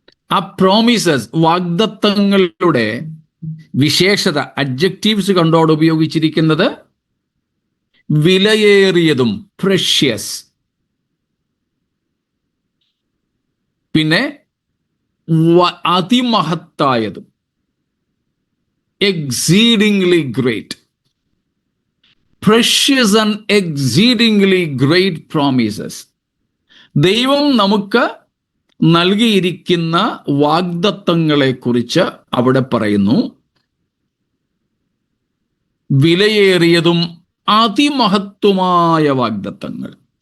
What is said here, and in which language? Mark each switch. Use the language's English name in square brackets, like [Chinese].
[Malayalam] ആ പ്രോമിസസ്, വാഗ്ദത്തങ്ങളുടെ വിശേഷത, അഡ്ജക്റ്റീവ്സ് കണ്ടോട് ഉപയോഗിച്ചിരിക്കുന്നത് വിലയേറിയതും, പ്രഷ്യസ്. പിന്നെ അതിമഹത്തായതും, [English] exceedingly great. Precious and exceedingly great promises. [Malayalam] ദൈവം നമുക്ക് നൽകിയിരിക്കുന്ന വാഗ്ദത്തങ്ങളെ കുറിച്ച് അവിടെ പറയുന്നു. വിലയേറിയതും അതിമഹത്വമായ വാഗ്ദത്തങ്ങൾ.